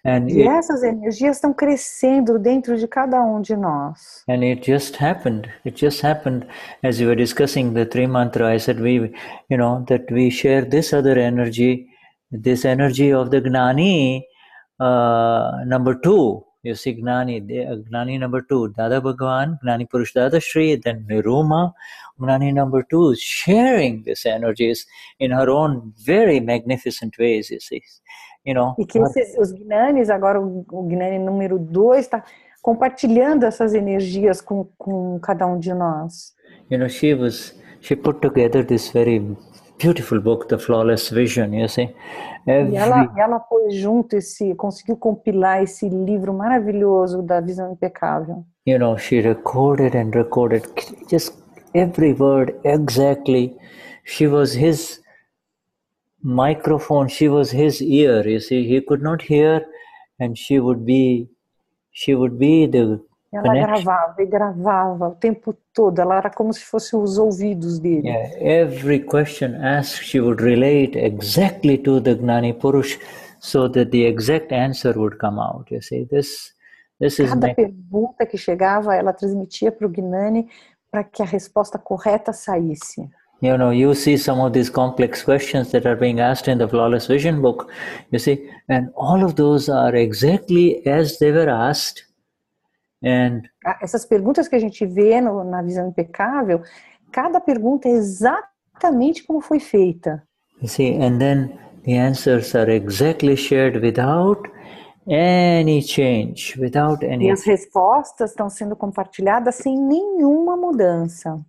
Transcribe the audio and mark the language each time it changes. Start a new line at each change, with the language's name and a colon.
Portuguese: e essas energias estão crescendo dentro de cada um de nós.
English: And it just happened as we were discussing the three mantra. I said that we share this other energy, this energy of the Gnani number 2. You see, Gnani number 2, Dada Bhagwan, Gnani Purush Dadashri, then Niruma, Gnani number 2 is sharing these energies in her own very magnificent ways, you see.
Portuguese: E que os Gnanis, agora o Gnani número 2 está compartilhando essas energias com cada um de nós.
English: She put together this very beautiful book, The Flawless Vision, you see.
Portuguese: E ela pôs junto conseguiu compilar esse livro maravilhoso da visão impecável.
English: She recorded just every word exactly. She was his microphone, she was his ear, you see. He could not hear, and she would be the
Portuguese: ela gravava o tempo todo. Ela era como se fossem os ouvidos dele.
English: Yeah, every question asked, she would relate exactly to the Gnani Purush, so that the exact answer would come out. You see, this is.
Portuguese: Cada pergunta que chegava, ela transmitia para o Gnani para que a resposta correta saísse.
English: You see some of these complex questions that are being asked in the Flawless Vision book, you see, and all of those are exactly as they were asked. And
Portuguese: essas perguntas que a gente vê na visão impecável, cada pergunta é exatamente como foi feita.
English: You see, and then the answers are exactly shared without any change, without any.
Portuguese: E as respostas estão sendo compartilhadas sem nenhuma mudança.